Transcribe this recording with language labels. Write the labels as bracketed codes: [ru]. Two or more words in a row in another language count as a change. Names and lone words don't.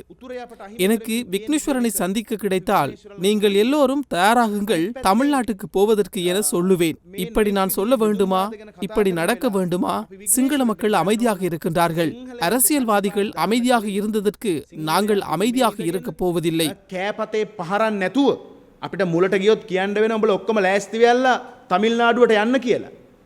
[ta] எனக்கு விக்னேஸ்வரனை சந்திக்க கிடைத்தால் நீங்கள் எல்லோரும் தயாராகுங்கள், தமிழ்நாட்டுக்கு போவதற்கு என சொல்லுவேன். இப்படி நான் சொல்ல வேண்டுமா? இப்படி நடக்க வேண்டுமா? சிங்கள மக்கள் அமைதியாக இருக்கின்றார்கள். அரசியல்வாதிகள் அமைதியாக இருந்ததற்கு நாங்கள் அமைதியாக இருக்க போவதில்லை. [si] කෑපතේ පහරන්න නැතුව අපිට මුලට ගියොත් කියන්න වෙන උඹලා ඔක්කොම ලෑස්ති වෙලා තමිල්නාඩුවට යන්න කියලා.